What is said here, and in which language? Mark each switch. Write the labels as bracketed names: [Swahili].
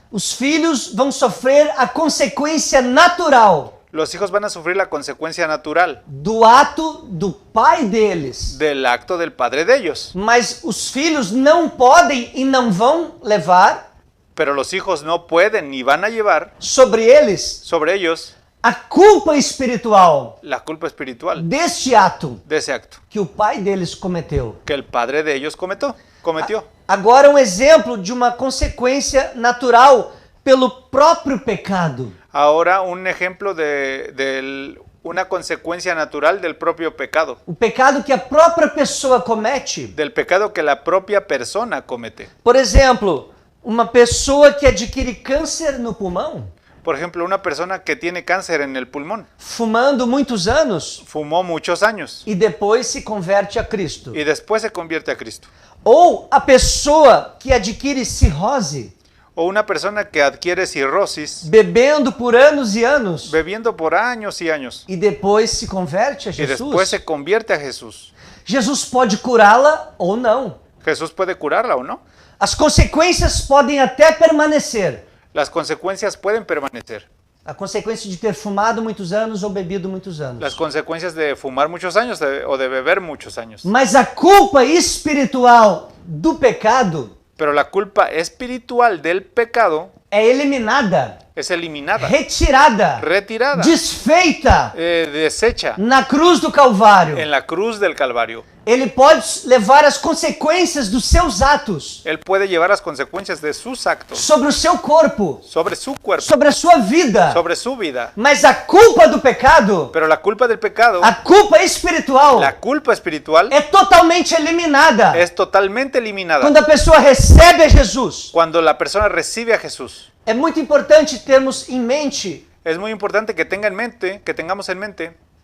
[Portuguese] Os filhos vão sofrer a consequência natural [Spanish] Los hijos van a sufrir la consecuencia natural [Portuguese] do ato do pai deles. [Spanish] del acto del padre de ellos, [Portuguese] Mas os filhos não podem e não vão levar [Spanish] pero los hijos no pueden ni van a llevar [Portuguese] sobre eles [Spanish] sobre ellos [Portuguese] a culpa espiritual [Spanish] la culpa espiritual [Portuguese] deste ato [Spanish] de ese acto [Portuguese] que o pai deles cometeu. [Spanish] que el padre de ellos cometió. [Portuguese] Agora um exemplo de uma consequência natural pelo próprio pecado. [Spanish] Ahora un ejemplo de una consecuencia natural del propio pecado, [Portuguese] O pecado que a própria pessoa comete. [Spanish] del pecado que la propia persona comete. [Portuguese] Por exemplo, uma pessoa que adquire câncer no pulmão, [Spanish] Por ejemplo, una persona que tiene cáncer en el pulmón, [Portuguese] fumando muitos anos [Spanish] fumó muchos años [Portuguese] e depois se converte a Cristo. [Spanish] y después se convierte a Cristo. [Portuguese] Ou a pessoa que adquire cirrose, [Spanish] O una persona que adquiere cirrosis, [Portuguese] bebendo por anos e anos, [Spanish] bebiendo por años y años [Portuguese] e depois se converte a [Spanish] y después se convierte a Jesús. [Portuguese] Jesus pode curá-la ou não. [Spanish] Jesús puede curarla o no. [Portuguese] As consequências podem até permanecer. [Spanish] Las consecuencias pueden permanecer. [Portuguese] A consequência de ter fumado muitos anos ou bebido muitos [Spanish] Las [Portuguese] anos. [Spanish] consecuencias de fumar muchos años o de beber muchos años. [Portuguese] Mas a culpa espiritual do pecado [Spanish] Pero la culpa espiritual del pecado [Portuguese] é eliminada, [Spanish] es eliminada, [Portuguese] retirada, [Spanish] retirada, [Portuguese] desfeita [Spanish] deshecha [Portuguese] na cruz do Calvário. [Spanish] en la cruz del Calvario. [Portuguese] Ele pode levar as consequências dos seus atos [Spanish] Él puede llevar las consecuencias de sus actos [Portuguese] sobre o seu corpo, [Spanish] sobre su cuerpo, [Portuguese] sobre a sua vida. [Spanish] sobre su vida. [Portuguese] Mas a culpa do pecado, [Spanish] Pero la culpa del pecado, [Portuguese] a culpa espiritual, [Spanish] la culpa espiritual, [Portuguese] é totalmente eliminada [Spanish] es totalmente eliminada [Portuguese] quando a pessoa recebe a Jesus. [Spanish] cuando la persona recibe a Jesús. [Portuguese] É muito importante termos em mente [Spanish] Es muy importante que tengamos en mente